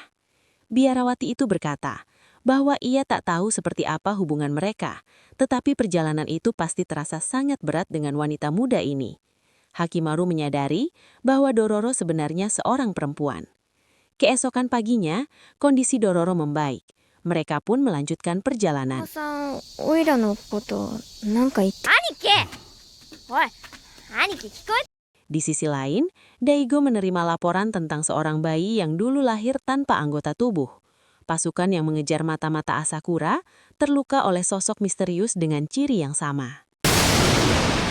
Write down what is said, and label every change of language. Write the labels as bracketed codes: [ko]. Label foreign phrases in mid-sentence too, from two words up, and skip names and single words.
[id] Biarawati itu berkata bahwa ia tak tahu seperti apa hubungan mereka, tetapi perjalanan itu pasti terasa sangat berat dengan wanita muda ini. Hakimaru menyadari bahwa Dororo sebenarnya seorang perempuan. Keesokan paginya, kondisi Dororo membaik. Mereka pun melanjutkan perjalanan. [ja] おさん、おいらのこと、なんか言って。兄貴おい、兄貴聞こえ。 [id] Di sisi lain, Daigo menerima laporan tentang seorang bayi yang dulu lahir tanpa anggota tubuh. Pasukan yang mengejar mata-mata Asakura terluka oleh sosok misterius dengan ciri yang sama.